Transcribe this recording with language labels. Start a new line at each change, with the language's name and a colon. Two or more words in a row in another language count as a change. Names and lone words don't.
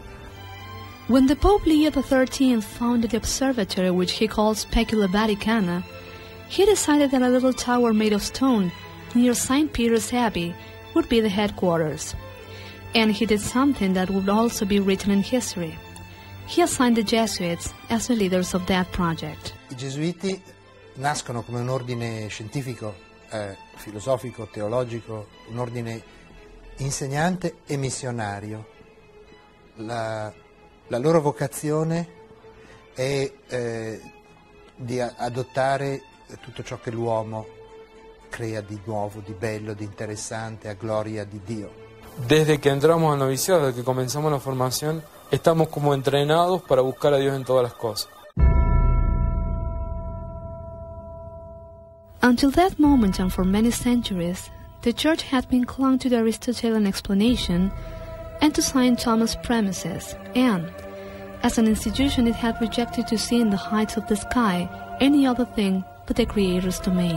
English: When the Pope Leo XIII founded the observatory, which he called Specula Vaticana, he decided that a little tower made of stone near St. Peter's Abbey would be the headquarters. And he did something that would also be written in history. He assigned the Jesuits as the leaders of that project.
Italian: I Gesuiti nascono come un ordine scientifico, filosofico, teologico, un ordine insegnante e missionario. La loro vocazione è di adottare tutto ciò che l'uomo crea di nuovo, di bello, di interessante, a gloria di Dio.
Spanish: Desde que entramos al noviciado, desde que comenzamos la formación, estamos como entrenados para buscar a Dios en todas las cosas.
English: Until that moment and for many centuries, the Church had been clung to the Aristotelian explanation and to St. Thomas' premises, and, as an institution, it had rejected to see in the heights of the sky any other thing but the Creator's domain.